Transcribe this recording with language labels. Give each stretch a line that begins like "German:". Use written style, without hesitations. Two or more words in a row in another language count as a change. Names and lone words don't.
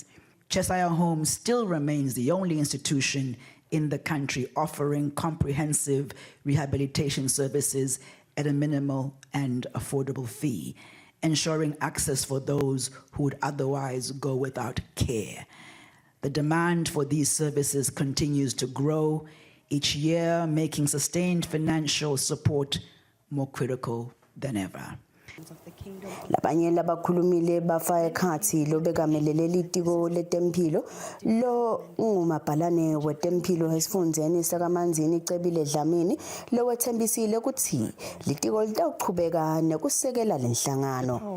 English: Cheshire Homes still remains the only institution in the country offering comprehensive rehabilitation services at a minimal and affordable fee, ensuring access for those who would otherwise go without care. The demand for these services continues to grow each year, making sustained financial support more critical than ever.
Swati: Labanye labakhulumile bafa ekhathi lobekamelele litiko letempilo lo ngumabhalane wetempilo esifundzeni sakaManzini icebile Dlamini lo wethembisile ukuthi litiko litaqhubeka nekusekela lenhlangano.